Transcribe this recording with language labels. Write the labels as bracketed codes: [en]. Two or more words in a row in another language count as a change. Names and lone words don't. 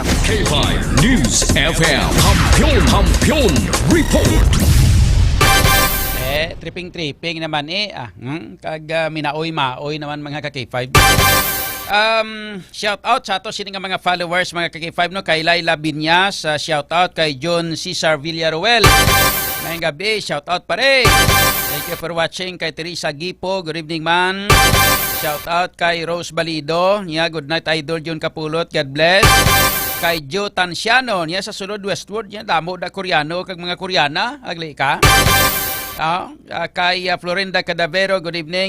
[hil] K5 News FM. Kampiyon Report. Tripping naman kag minaoy-maoy naman mga ka-K5. [en] Shout out [hil] sa ato sini nga mga followers mga ka-K5 no, kay Laila Binyas, [en] shout out [hil] kay John Cesar Villaruel. [tl] Ngayong gabi, [en] shout out [tl] pare. [en] Thank you for watching [hil] kay Teresa Gipo, [en] good evening man. Shout out [hil] kay Rose Balido, niya [en] good night idol [hil] John Kapulot, [en] God bless. [hil] Kay Joe Tanciano, niya sa sulod Westwood, niya damo da Koreano kag mga Koreana, agli ka. Kay Florinda Cadavero, [en] good evening.